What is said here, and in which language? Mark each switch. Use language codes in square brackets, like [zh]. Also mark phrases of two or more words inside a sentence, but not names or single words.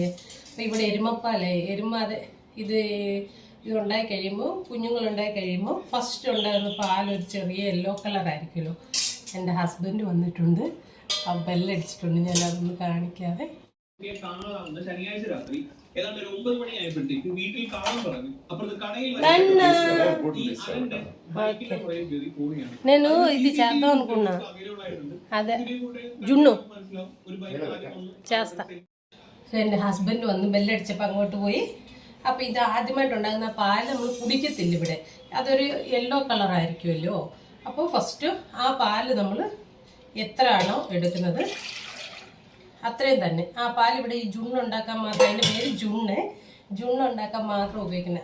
[ml] അപ്പോൾ ഇവിടെ ഇത് ഉണ്ടായി കഴിയുമ്പോൾ കുഞ്ഞുങ്ങളുണ്ടായി കഴിയുമ്പോൾ ഫസ്റ്റ് ഉണ്ടാകുന്ന പാലൊരു ചെറിയ യെല്ലോ കളറായിരിക്കുമല്ലോ. എൻ്റെ ഹസ്ബൻഡ് വന്നിട്ടുണ്ട്, ആ ബെല്ലടിച്ചിട്ടുണ്ട്. ഞാൻ അതൊന്ന് കാണിക്കാതെ. ശനിയാഴ്ച രാത്രി ഏതാണ്ട് ഒരു 9 മണിയായപ്പോഴത്തേക്ക് വീട്ടിൽ കാണാൻ പറഞ്ഞു. അപ്പുറത്ത് കടയിൽ [te] నేను ఇది చేద్దాం అనుకున్నా. అదే జున్ను చేస్తా. [ml] എൻ്റെ ഹസ്ബൻഡ് വന്ന് ബെല്ലടിച്ചപ്പോൾ അങ്ങോട്ട് പോയി. അപ്പം ഇത് ആദ്യമായിട്ടുണ്ടാകുന്ന പാല് നമ്മൾ കുടിക്കത്തില്ല ഇവിടെ. അതൊരു യെല്ലോ കളറായിരിക്കുമല്ലോ. അപ്പോൾ ഫസ്റ്റ് ആ പാല് നമ്മൾ എത്രയാണോ എടുക്കുന്നത് അത്രയും തന്നെ ആ പാൽ ഇവിടെ ഈ ജുണ്ണുണ്ടാക്കാൻ മാത്രം, അതിൻ്റെ പേര് ജുണ്ണുണ്ടാക്കാൻ മാത്രം ഉപയോഗിക്കുന്നത്.